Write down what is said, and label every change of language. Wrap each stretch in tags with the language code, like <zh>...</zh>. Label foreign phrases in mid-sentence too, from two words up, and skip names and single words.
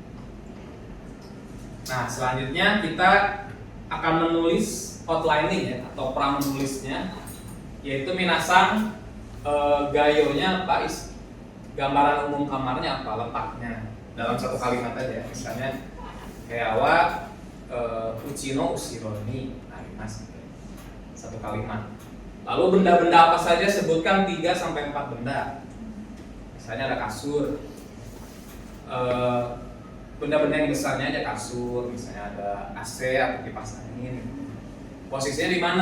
<id>Nah, selanjutnya kita akan menulis outlining ya, atau pramenulisnya, yaitu minasang gayonya apa, gambaran umum kamarnya apa, letaknya dalam satu kalimat aja. Misalnya kayak</id> <ja>うちの後ろにあります,</ja> <id>satu kalimat. Lalu benda-benda apa saja, sebutkan 3 sampai 4 benda. Misalnya ada kasur. Benda-benda yang besarnya aja kasur, misalnya ada AC atau kipas angin. Posisinya di mana?</id>